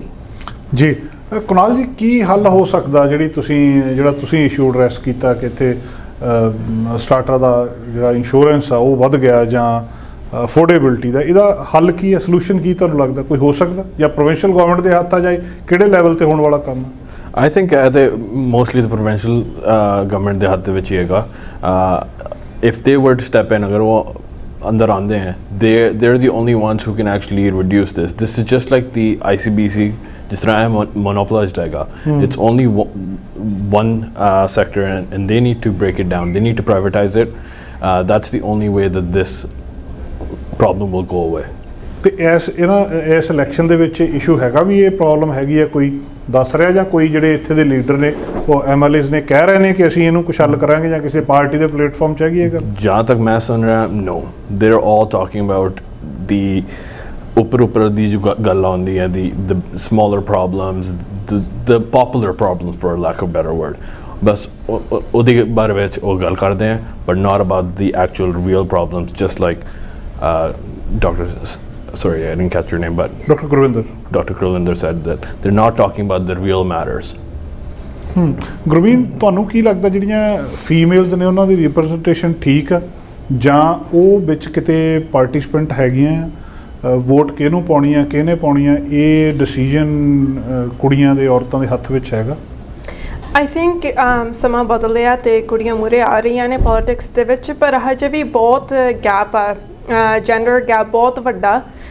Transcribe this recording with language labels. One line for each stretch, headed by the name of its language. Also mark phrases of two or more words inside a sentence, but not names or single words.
Punjabi: ਜੀ ਕੁਨਾਲ ਜੀ, ਕੀ ਹੱਲ ਹੋ ਸਕਦਾ ਜਿਹੜਾ ਤੁਸੀਂ ਇਸ਼ੂ ਐਡਰੈਸ ਕੀਤਾ ਕਿ ਇੱਥੇ ਸਟਾਰਟਰ ਦਾ ਜਿਹੜਾ ਇੰਸ਼ੋਰੈਂਸ ਆ ਉਹ ਵੱਧ ਗਿਆ ਜਾਂ ਅਫੋਰਡੇਬਿਲਟੀ ਦਾ, ਇਹਦਾ ਹੱਲ ਕੀ ਹੈ, ਸੋਲੂਸ਼ਨ ਕੀ ਤੁਹਾਨੂੰ ਲੱਗਦਾ ਕੋਈ ਹੋ ਸਕਦਾ ਜਾਂ ਪ੍ਰੋਵਿੰਸ਼ੀਅਲ ਗਵਰਨਮੈਂਟ ਦੇ ਹੱਥ ਆ ਜਾਏ? ਕਿਹੜੇ ਲੈਵਲ ਤੇ ਹੋਣ ਵਾਲਾ ਕੰਮ?
English: I think mostly the provincial government
Punjabi: ਦੇ ਹੱਥ ਦੇ ਵਿੱਚ ਹੀ ਹੈਗਾ।
English: If they were to step in,
Punjabi: ਅਗਰ ਉਹ ਅੰਦਰ ਆਉਂਦੇ ਹੈ,
English: they're the only ones who can actually reduce this. This is just like the ICBC,
Punjabi: ਜਿਸ ਤਰ੍ਹਾਂ ਇਹ monopolized ਹੈਗਾ।
English: It's only one sector and they need to break it down. They need to privatize it. That's the only way that this problem will go away.
Punjabi: ਤੇ ਇਸ ਇਲੈਕਸ਼ਨ ਦੇ ਵਿੱਚ ਇਸ਼ੂ ਹੈਗਾ ਵੀ ਇਹ ਪ੍ਰੋਬਲਮ ਹੈਗੀ ਹੈ, ਕੋਈ ਦੱਸ ਰਿਹਾ ਜਾਂ ਕੋਈ ਜਿਹੜੇ ਇੱਥੇ ਦੇ ਲੀਡਰ ਨੇ ਉਹ MLAs ਨੇ ਕਹਿ ਰਹੇ ਨੇ ਕਿ ਅਸੀਂ ਇਹਨੂੰ ਕੁਛ ਹੱਲ ਕਰਾਂਗੇ ਜਾਂ ਕਿਸੇ ਪਾਰਟੀ ਦੇ ਪਲੇਟਫਾਰਮ 'ਚ ਹੈਗੀ ਇਹ ਗੱਲ? ਜਹਾਂ ਤੱਕ ਮੈਂ ਸੁਣ ਰਿਹਾ,
English: no, they're all talking about the
Punjabi: ਉੱਪਰ ਦੀ ਜੋ ਗੱਲ ਆਉਂਦੀ ਹੈ,
English: the smaller problems, the popular problems for lack of better word,
Punjabi: ਬਸ ਉਹਦੇ ਬਾਰੇ ਵਿੱਚ ਉਹ ਗੱਲ ਕਰਦੇ ਹੈ,
English: but not about the actual real problems, just like sorry, I didn't catch your name, but Dr. Gurvinder said that they're not talking about the real matters.
Punjabi: ਗੁਰਵੀਨ, ਤੁਹਾਨੂੰ ਕੀ ਲੱਗਦਾ ਜਿਹੜੀਆਂ ਫੀਮੇਲਸ ਨੇ ਉਹਨਾਂ ਦੀ ਰਿਪਰੈਜ਼ੈਂਟੇਸ਼ਨ ਠੀਕ ਆ ਜਾਂ ਉਹ ਵਿੱਚ ਕਿਤੇ ਪਾਰਟਿਸਪੈਂਟ ਹੈਗੀਆਂ? ਵੋਟ ਕਿਹਨੂੰ ਪਾਉਣੀ ਆ, ਕਿਹਨੇ ਪਾਉਣੀ ਆ, ਇਹ ਡਿਸੀਜਨ ਕੁੜੀਆਂ ਦੇ ਔਰਤਾਂ ਦੇ ਹੱਥ ਵਿੱਚ ਹੈਗਾ?
English: I think
Punjabi: ਸਮਾਂ ਬਦਲਿਆ ਤੇ ਕੁੜੀਆਂ ਮੂਹਰੇ ਆ ਰਹੀਆਂ ਨੇ ਪੋਲਿਟਿਕਸ ਦੇ ਵਿੱਚ, ਪਰ ਹਜੇ ਵੀ ਬਹੁਤ ਗੈਪ ਆ,
English: gender gap
Punjabi: ਬਹੁਤ ਵੱਡਾ।